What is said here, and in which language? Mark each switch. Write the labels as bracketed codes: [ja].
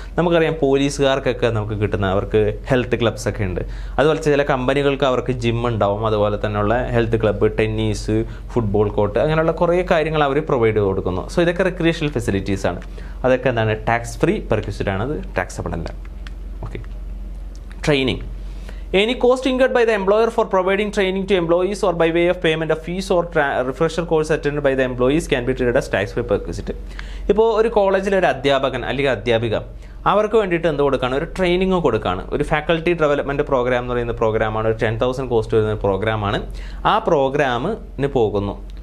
[ml] നമുക്കറിയാം പോലീസുകാർക്കൊക്കെ നമുക്ക് കിട്ടുന്ന അവർക്ക് ഹെൽത്ത് ക്ലബ്സ് ഒക്കെ ഉണ്ട്. അതുപോലെ ചില കമ്പനികൾക്ക് അവർക്ക് ജിം ഉണ്ടാവും. അതുപോലെ തന്നെയുള്ള health club, tennis, football court, അങ്ങനെയുള്ള കുറേ കാര്യങ്ങൾ അവർ പ്രൊവൈഡ് ചെയ്ത് കൊടുക്കുന്നു. സോ ഇതൊക്കെ റിക്രിയേഷണൽ ഫെസിലിറ്റീസ് ആണ്. അതൊക്കെ എന്താണ്? ടാക്സ് ഫ്രീ പെർക്വിസിറ്റ് ആണ്. അത് ടാക്സബിൾ അല്ല. Okay. Training. [en] Any cost incurred by the employer for providing training to employees or by way of payment of fees or refresher course attended by the employees can be treated as tax free perquisite. [ml] ഇപ്പോൾ ഒരു കോളേജിലെ ഒരു അധ്യാപകൻ അല്ലെങ്കിൽ അധ്യാപിക അവർക്ക് വേണ്ടിയിട്ട് എന്ത് കൊടുക്കുകയാണ്? ഒരു ട്രെയിനിങ് കൊടുക്കുകയാണ്. ഒരു ഫാക്കൽറ്റി ഡെവലപ്മെൻറ്റ് പ്രോഗ്രാം എന്ന് പറയുന്ന പ്രോഗ്രാമാണ്. ഒരു 10,000 കോസ്റ്റ് വരുന്ന പ്രോഗ്രാമാണ്. ആ പ്രോഗ്രാമിന് പോകുന്നു.